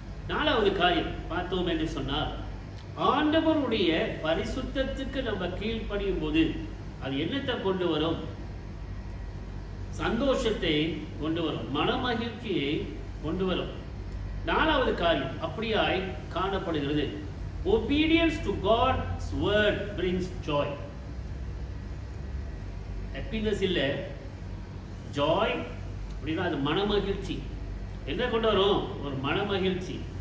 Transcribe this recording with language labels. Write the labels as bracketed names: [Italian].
[Tamil] 4வது காரியம் பார்த்தோம் என்று சொன்னால், ஆண்டவருடைய பரிசுத்தத்துக்கு நம்ம கீழ்ப்படியும் போது அது என்னத்தை கொண்டு வரும்? சந்தோஷத்தை கொண்டு வரும், மனமகிழ்ச்சியை கொண்டு வரும். 4வது காரியம் அப்படியாய் காணப்படுகிறது. [English] Obedience to God's word brings joy. [Tamil] Happiness இல்ல, joy அப்படின்னா அது மனமகிழ்ச்சி. என்ன கொண்டு வரும்? ஒரு மனமகிழ்ச்சி.